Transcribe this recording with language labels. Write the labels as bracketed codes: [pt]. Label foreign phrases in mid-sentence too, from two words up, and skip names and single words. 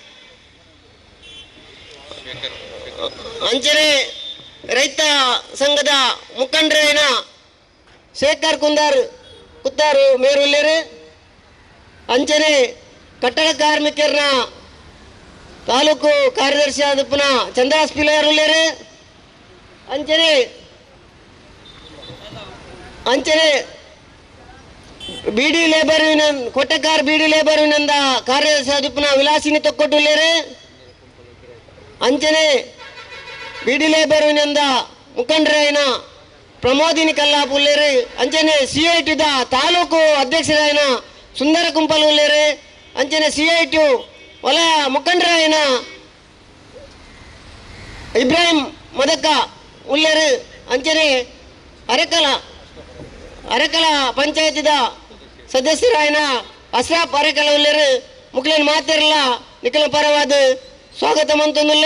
[tcy] ಅಂಚನೆ ರೈತ ಸಂಘದ ಮುಖಂಡರಾಯನ ಶೇಖರ್ ಕುತ್ತಾರು ಮೇರುಳ್ಳೇರು, ಅಂಚನೆ ಕಟ್ಟಡ ಕಾರ್ಮಿಕರನ್ನ ತಾಲೂಕು ಕಾರ್ಯದರ್ಶಿ ಆದ ಪುನಃ ಚಂದ್ರಾಸ್ ಪಿಲಾರುಳ್ಳೇರು, ಅಂಚನೆ ಬಿಡಿ ಲೇಬರ್ ಯೂನಿಯನ್ ಕೊಟ್ಟಕಾರ್ ಬಿಡಿ ಲೇಬರ್ ಯೂನಿಯನ್ ಕಾರ್ಯದರ್ಶಿ ಆದ ಪುನಃ ವಿಲಾಸಿನಿ ತೊಕ್ಕೊಟ್ಟುಳ್ಳೇರು, ಅಂಚನೆ ಬಿಡಿ ಲೇಬರ್ ಯೂನಿಯನ್ ಮುಖಂಡರಾಯನ ಪ್ರಮೋದಿನಿ ಕಲ್ಲಾಪ್ ಉಳ್ಳೇರು, ಅಂಚನೆ CITದ ತಾಲೂಕು ಅಧ್ಯಕ್ಷರಾಯನ ಸುಂದರ ಕುಂಪಲ್ ಉಳ್ಳೇರು, ಅಂಚನೆ CITU ವಲಯ ಮುಖಂಡರಾಯನ ಇಬ್ರಾಹಿಂ ಮದಕ್ಕ ಉಳ್ಳೇರು, ಅಂಚನೆ ಅರೆಕಲ ಪಂಚಾಯತಿದ ಸದಸ್ಯರಾಯನ ಅಶ್ರಾಫ್ ಅರೆಕಲ ಉಳ್ಳೇರು ಮುಕ್ಲೇನ್ ಮಾತಿರಲ್ಲ ನಿಖಿಲ ಪರವಾದ ಸ್ವಾಗತ ಮಂತೊಂದುಲ್ಲ.